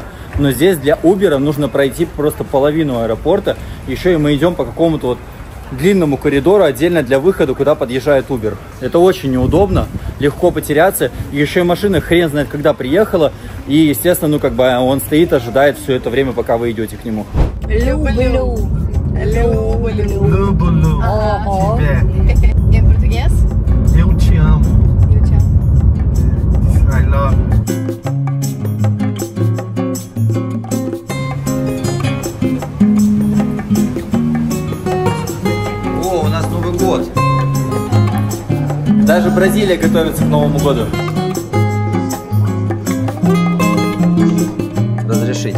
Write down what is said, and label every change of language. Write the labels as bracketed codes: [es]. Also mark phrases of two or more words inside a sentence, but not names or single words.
[ru] Но здесь для Uber нужно пройти просто половину аэропорта. Еще и мы идем по какому-то вот длинному коридору отдельно для выхода, куда подъезжает Uber. Это очень неудобно, легко потеряться. И еще и машина хрен знает, когда приехала. И, естественно, ну как бы он стоит, ожидает все это время, пока вы идете к нему. Lubu-lu. [pt] Em português? Eu te amo. Eu te amo. [en] I love. [ru] О, у нас Новый год. Даже Бразилия готовится к Новому году. Разрешить.